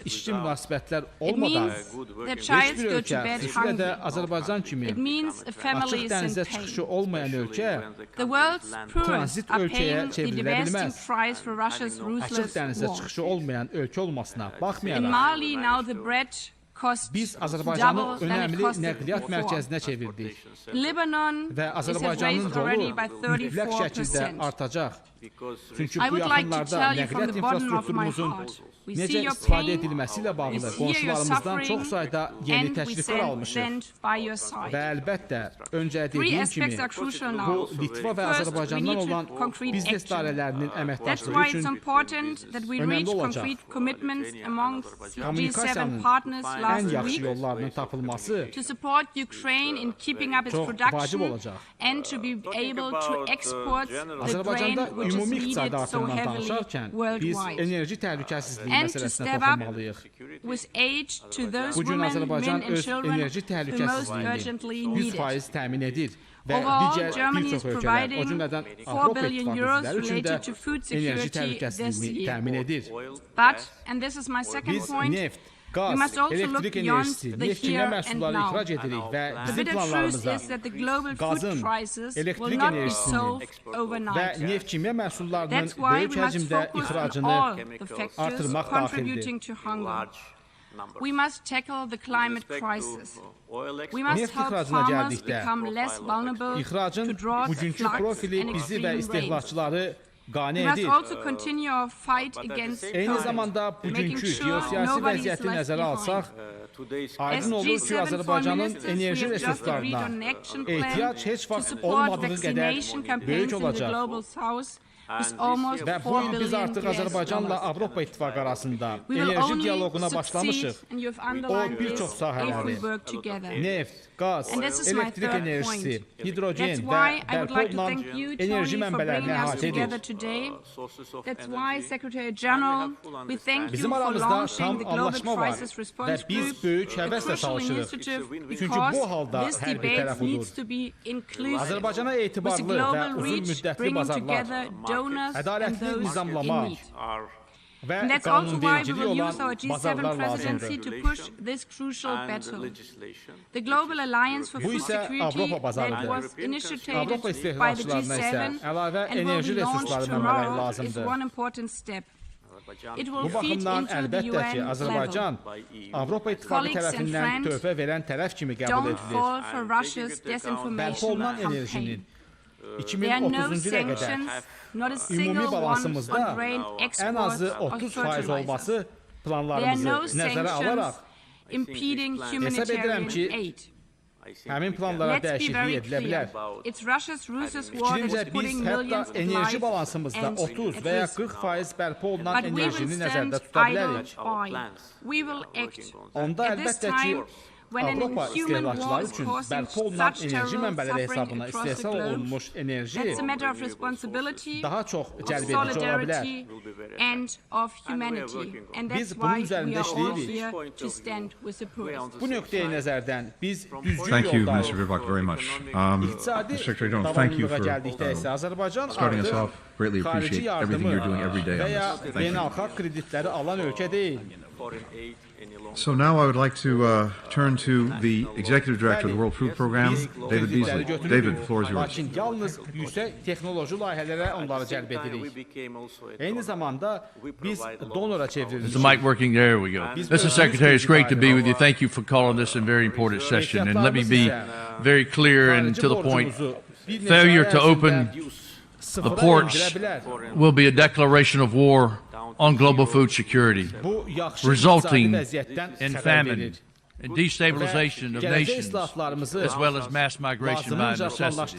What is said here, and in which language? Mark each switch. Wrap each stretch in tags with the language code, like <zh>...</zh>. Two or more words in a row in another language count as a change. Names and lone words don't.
<en>It means their childs go to bed hungry. It means a family is in pain. The world's poorest are paying the devastating price for Russia's ruthless war. In Mali, now the bread</en> <az>Biz Azərbaycanı önəmli nəqliyyat mərkəzinə çevirdik və Azərbaycanın rolu mütləq şəkildə artacaq. Çünki bu yaxınlarda nəqliyyat infrastrukturumuzun necə istifadə edilməsi ilə bağlı qonşularımızdan çox sayda yeni təkliflər almışıq. Və əlbəttə, öncə dediyim kimi, bu Litva və Azərbaycandan olan biznes dairələrinin əməkdaşlığı üçün önəmli olacaq. Kommunikasiyanın last yaxşı</az> <en>week</en> <az>yollarının tapılması</az> <en>to support Ukraine in keeping up its</en> <az>çox vacib</az> <en>production</en> <az>olacaq.</az> <en>and to be able to export the grain</en> <az>Azərbaycanda</az> <en>which is</en> <az>ümumi</az> <en>needed</en> <az>iqtisadi</az> <en>so</en> <az>artımdan</az> <en>heavily</en> <az>danışarkən biz</az> <en>worldwide.</en> <az>enerji təhlükəsizliyi</az> <en>And to</en> <az>məsələsinə</az> <en>step up</en> <az>toxunmalıyıq.</az> <en>with aid to those</en> <az>Bu gün</az> <en>women,</en> <az>Azərbaycan</az> <en>men and</en> <az>öz</az> <en>children</en> <az>enerji</az> <en>who most urgently</en> <az>təhlükəsizliyini</az> <en>need it.</en> <az>100% təmin edir. Və</az> <en>Overall,</en> <az>digər</az> <en>Germany</en> <az>bir</az> <en>is</en> <az>çox ölkələr, o</az> <en>providing</en> <az>cümlədən</az> <en>4</en> <az>Avropa</az> <en>billion</en> <az>İttifaqı</az> <en>euros</en> <az>üzvləri üçün də</az> <en>related to food</en> <az>enerji</az> <en>security this</en> <az>təhlükəsizliyini</az> <en>year.</en> <az>təmin edir.</az> <en>But, and this is my second</en> <az>Biz</az> <en>point,</en> <az>neft,</az> <en>we</en> <az>qaz,</az> <en>must also look</en> <az>elektrik</az> <en>beyond</en> <az>enerjisi,</az> <en>the</en> <az>neft-kimya</az> <en>here and</en> <az>məhsulları</az> <en>now.</en> <az>ixrac edirik və</az> <en>The</en> <az>bizim</az> <en>bitter truth</en> <az>planlarımızda</az> <en>is that the global food</en> <az>qazın,</az> <en>crisis will</en> <az>elektrik</az> <en>not be</en> <az>enerjisinin</az> <en>solved</en> <az>və</az> <en>overnight.</en> <az>neft-kimya məhsullarının</az> <en>That's why</en> <az>böyük</az> <en>we must</en> <az>həcmdə</az> <en>focus on</en> <az>ixracını</az> <en>all the factors</en> <az>artırmaq</az> <en>contributing</en> <az>daxildir.</az> <en>to hunger. We must tackle the climate crisis. We must</en> <az>Neft</az> <en>help</en> <az>ixracına</az> <en>farmers</en> <az>gəldikdə,</az> <en>become less vulnerable to</en> <az>İxracın</az> <en>drought,</en> <az>bugünkü</az> <en>floods,</en> <az>profili</az> <en>and</en> <az>bizi və</az> <en>extreme rain.</en> <az>istehlakçıları qane</az> <en>We must</en> <az>edir.</az> <en>also continue our fight against</en> <az>Eyni</az> <en>COVID,</en> <az>zamanda</az> <en>making</en> <az>bugünkü</az> <en>sure</en> <az>geosiyasi</az> <en>nobody is</en> <az>vəziyyəti</az> <en>left</en> <az>nəzərə</az> <en>behind.</en> <az>alsaq, aydın</az> <en>As</en> <az>olur ki,</az> <en>G7 foreign</en> <az>Azərbaycanın</az> <en>ministers, we</en> <az>enerji</az> <en>have just agreed</en> <az>resurslarına</az> <en>on an action plan</en> <az>ehtiyac heç</az> <en>to</en> <az>vaxt</az> <en>support</en> <az>olmadığı</az> <en>vaccination</en> <az>qədər</az> <en>campaigns</en> <az>böyük</az> <en>in the</en> <az>olacaq.</az> <en>global south with almost</en> <az>Və bu</az> <en>4</en> <az>il biz</az> <en>billion</en> <az>artıq</az> <en>US</en> <az>Azərbaycanla</az> <en>dollars.</en> <az>Avropa İttifaqı arasında</az> <en>We will</en> <az>enerji</az> <en>only</en> <az>dialoquna</az> <en>succeed,</en> <az>başlamışıq.</az> <en>and you've</en> <az>O</az> <en>underlined</en> <az>bir</az> <en>this,</en> <az>çox</az> <en>if we</en> <az>sahələri,</az> <en>work together.</en> <az>neft, qaz,</az> <en>And this is my</en> <az>elektrik</az> <en>third</en> <az>enerjisi,</az> <en>point.</en> <az>hidrogen</az> <en>That's</en> <az>və</az> <en>why I would</en> <az>bərpa</az> <en>like to</en> <az>olunan</az> <en>thank you,</en> <az>enerji</az> <en>Tony, for</en> <az>mənbələrini</az> <en>bringing us</en> <az>əhatə</az> <en>together</en> <az>edir.</az> <en>today. That's why, Secretary General, we thank you</en> <az>Bizim</az> <en>for</en> <az>aramızda</az> <en>launching</en> <az>tam</az> <en>the Global</en> <az>anlaşma var</az> <en>Crisis</en> <az>və</az> <en>Response</en> <az>biz</az> <en>Group,</en> <az>böyük</az> <en>a</en> <az>həvəslə</az> <en>crucial</en> <az>çalışırıq.</az> <en>initiative</en> <az>Çünki</az> <en>because</en> <az>bu halda</az> <en>this</en> <az>hər bir</az> <en>debate</en> <az>tərəf</az> <en>needs</en> <az>olur.</az> <en>to be inclusive,</en> <az>Azərbaycana</az> <en>with a</en> <az>etibarlı və</az> <en>global</en> <az>uzun</az> <en>reach,</en> <az>müddətli</az> <en>bringing</en> <az>bazarlar,</az> <en>together donors and</en> <az>ədalətli</az> <en>those in</en> <az>nizamlama</az> <en>need.</en> <az>və</az> <en>And that's also why we</en> <az>qanunvericiliyi</az> <en>will</en> <az>olan</az> <en>use our G7</en> <az>bazarlar</az> <en>presidency</en> <az>lazımdır.</az> <en>to push this crucial battle. The Global Alliance for</en> <az>Bu</az> <en>Food</en> <az>isə</az> <en>Security</en> <az>Avropa bazarıdır.</az> <en>that was initiated</en> <az>Avropa</az> <en>by the</en> <az>istehlakçılarına isə</az> <en>G7</en> <az>əlavə</az> <en>and will</en> <az>enerji</az> <en>be launched</en> <az>resursları mənbələri</az> <en>tomorrow is</en> <az>lazımdır.</az> <en>one important step. It will</en> <az>Bu</az> <en>feed</en> <az>baxımdan</az> <en>into the</en> <az>əlbəttə ki,</az> <en>UN</en> <az>Azərbaycan</az> <en>level.</en> <az>Avropa İttifaqı</az> <en>Colleagues and</en> <az>tərəfindən</az> <en>friends,</en> <az>töhfə verən tərəf kimi qəbul</az> <en>Don't</en> <az>edilir.</az> <en>fall for Russia's</en> <az>Bərpa</az> <en>disinformation</en> <az>olunan enerjinin</az> <en>campaign.</en> <az>2030-cu</az> <en>There are no</en> <az>ilə qədər</az> <en>sanctions, not a</en> <az>ümumi</az> <en>single one</en> <az>balansımızda</az> <en>on grain</en> <az>ən</az> <en>exports</en> <az>azı</az> <en>or</en> <az>30%</az> <en>fertilizers.</en> <az>olması</az> <en>There are</en> <az>planlarımızı</az> <en>no</en> <az>nəzərə alaraq</az> <en>sanctions impeding</en> <az>edirəm</az> <en>humanitarian</en> <az>ki,</az> <en>aid.</en> <az>həmin planlara</az> <en>Let's be</en> <az>dəyişiklik</az> <en>very</en> <az>edilə</az> <en>clear.</en> <az>bilər.</az> <en>It's Russia's ruthless war</en> <az>Fikrimcə</az> <en>that's</en> <az>biz</az> <en>putting</en> <az>hətta</az> <en>millions of</en> <az>enerji</az> <en>lives</en> <az>balansımızda</az> <en>and</en> <az>30</az> <en>at</en> <az>və ya</az> <en>risk.</en> <az>40% bərpa olunan</az> <en>But we will</en> <az>enerjini</az> <en>stand</en> <az>nəzərdə tuta</az> <en>idle</en> <az>bilərik.</az> <en>by. We will act.</en> <az>Onda</az> <en>At this</en> <az>əlbəttə ki,</az> <en>time, when an</en> <az>Avropa</az> <en>inhuman war</en> <az>istehlakçıları</az> <en>is</en> <az>üçün</az> <en>causing</en> <az>bərpa olunan</az> <en>such</en> <az>enerji</az> <en>terrible</en> <az>mənbələri</az> <en>suffering</en> <az>hesabına</az> <en>across the</en> <az>istehsal</az> <en>globe,</en> <az>olunmuş enerji</az> <en>that's a matter of responsibility,</en> <az>daha çox</az> <en>of</en> <az>cəlb edici ola bilər.</az> <en>solidarity, and of humanity. And</en> <az>Biz</az> <en>that's</en> <az>bunun</az> <en>why we</en> <az>üzərində</az> <en>are all</en> <az>işləyirik.</az> <en>here to stand with the poor.</en> <az>Bu nöqteyi nəzərdən biz düzgün</az> <en>Thank you,</en> <az>yolda</az> <en>Minister Vibak, very much.</en> <az>İqtisadi</az> <en>Secretary General, thank you</en> <az>davamlılığa</az> <en>for</en> <az>gəldikdə isə Azərbaycan</az> <en>starting us</en> <az>artıq</az> <en>off. Greatly</en> <az>xarici</az> <en>appreciate everything</en> <az>yardımı</az> <en>you're doing every day</en> <az>və</az> <en>on</en> <az>ya</az> <en>this. Thank you.</en> <az>beynəlxalq kreditləri alan ölkə deyil.</az> <en>So now I would like to turn to the Executive Director of the World Food Program,</en> <az>Biz</az> <en>David</en> <az>kreditləri</az> <en>Beasley.</en> <az>götürürük,</az> <en>David, the floor is yours.</en> <az>lakin yalnız yüksək texnoloji layihələrə onları cəlb edirik. Eyni zamanda biz donora çevririk.</az> <en>Is the mic working? There we go. Mr. Secretary, it's great to be with you. Thank you for calling this a very important session. And let me be very clear and to the point. Failure to open the ports will be a declaration of war on global food security, resulting in famine and destabilization of nations, as well as mass migration by necessity.</en>